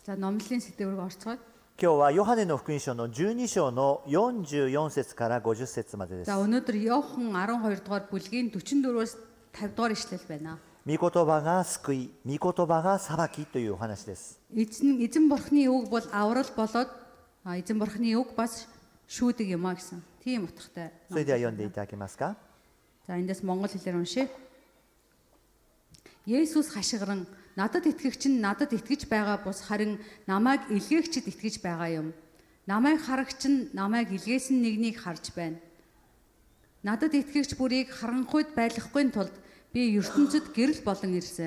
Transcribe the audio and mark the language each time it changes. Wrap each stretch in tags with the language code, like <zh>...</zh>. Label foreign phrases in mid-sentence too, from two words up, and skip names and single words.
<mn>За номлын сэдвээр орцгоё.</mn> <ja>今日はヨハネの福音書の12章の44節から50節までです。</ja> <mn>За өнөөдөр Иохан 12 дугаар бүлгийн 44-өөс 50 дугаар ишлэл байна.</mn> <ja>御言葉が救い、御言葉が裁きというお話です。</ja> <mn>Эзэн бурхны үг бол аврал болоод эзэн бурхны үг бас шүүдэг юм а гэсэн. Тийм утгатай.</mn> <ja>それでは読んでいただけますか。</ja> <mn>За эндээс монгол хэлээр уншъя. Есүс хашгиран надад итгэгч нь надад итгэж байгаа бус харин намайг илгээгчд итгэж байгаа юм. Намайг харагч нь намайг илгээсэн нэгнийг харж байна. Надад итгэгч бүрийг харанхуйд байлгахгүй тулд би ертөнцид гэрэл болон ирсэн.</mn>